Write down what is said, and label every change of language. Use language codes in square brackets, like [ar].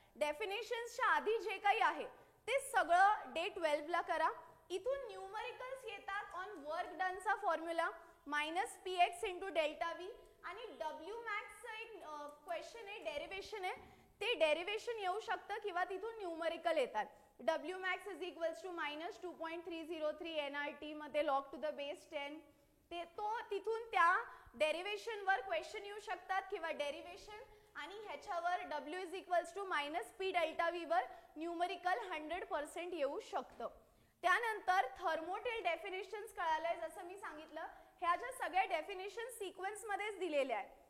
[mr] डेफिनेशन्सच्या आधी जे काही आहे ते सगळं डे 12 ला करा. इथून न्यूमरिकल्स येतात on work डनचा formula -px × ΔV आणि W मॅक्सचं एक क्वेश्चन आहे, डेरिवेशन आहे, ते डेरिवेशन येऊ शकतं किंवा तिथून न्यूमरिकल येतात. [en] W max is equals to -2.303 nRT [mr] मध्ये [en] log to the base 10. [mr] ते तो तिथून त्या डेरिवेशन वर क्वेश्चन येऊ शकतात किंवा डेरिवेशन आणि ह्याच्यावर W is equals to -p ΔV वर न्यूमरिकल 100% येऊ शकतं. त्यानंतर थर्मोटेल डेफिनेशन्स कळालंय, जसं मी सांगितलं ह्या ज्या सगळ्या डेफिनेशन सिक्वेन्स मध्येच दिलेल्या आहेत.